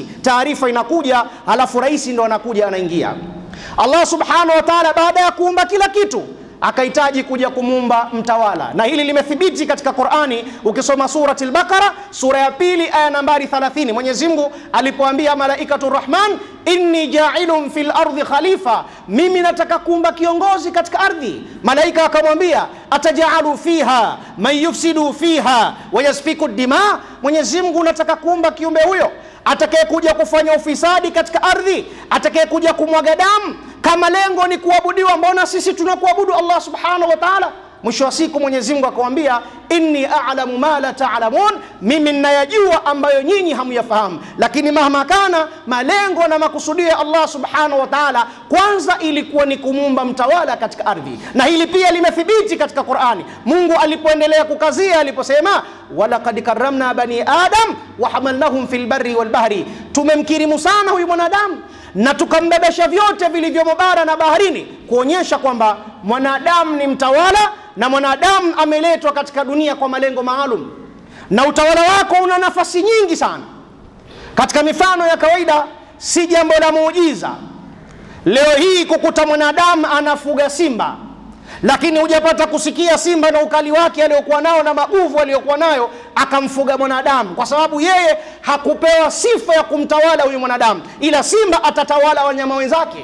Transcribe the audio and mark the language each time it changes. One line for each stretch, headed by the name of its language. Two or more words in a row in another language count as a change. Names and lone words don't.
Swahili: Taarifa inakuja, alafu rais ndo anakuja anaingia.
Arabic: الله سبحانه وتعالى
Swahili: baada ya kuumba kila kitu akahitaji kuja kumuumba mtawala, na hili limethibiti katika Qur'ani. Ukisoma surati al-Baqara sura ya 2 aya nambari 30, Mwenyezi Mungu alipoambia malaikatu Rahman
Arabic: إني جاعل في الأرض خليفة,
Swahili: mimi nataka kuumba kiongozi katika ardhi. Malaika akamwambia
Arabic: أتجعل فيها من يفسد فيها ويسفك الدماء,
Swahili: Mwenyezi Mungu nataka kuumba kiumbe huyo atakayekuja kufanya ufisadi katika ardhi, atakayekuja kumwaga damu. Kama lengo ni kuabudiwa, mbona sisi tunakuabudu
Arabic: الله سبحانه وتعالى?
Swahili: Mwisho wa siku Mwenyezi Mungu akamwambia
Arabic: إني أعلم ما لا تعلمون,
Swahili: mimi ninayajua ambayo nyinyi hamyafahamu. Lakini mahama kana, malengo na makusudio ya
Arabic: الله سبحانه وتعالى
Swahili: kwanza ilikuwa ni kumuumba mtawala katika ardhi. Na hili pia limethibiti katika Qur'ani. Mungu alipoendelea kukazia aliposema
Arabic: ولقد كرمنا بني آدم وحملناهم في البر والبحر,
Swahili: tumemkirimu sana huyu mwanadamu na tukambebesha vyote vilivyomo bara na baharini, kuonyesha kwamba mwanadamu ni mtawala na mwanadamu ameletwa katika dunia kwa malengo maalum. Na utawala wako una nafasi nyingi sana. Katika mifano ya kawaida, si jambo la muujiza leo hii kukuta mwanadamu anafuga simba, lakini hujapata kusikia simba na ukali wake aliyokuwa nao na maguvu aliyokuwa nayo akamfuga mwanadamu, kwa sababu yeye hakupewa sifa ya kumtawala huyu mwanadamu, ila simba atatawala wanyama wenzake.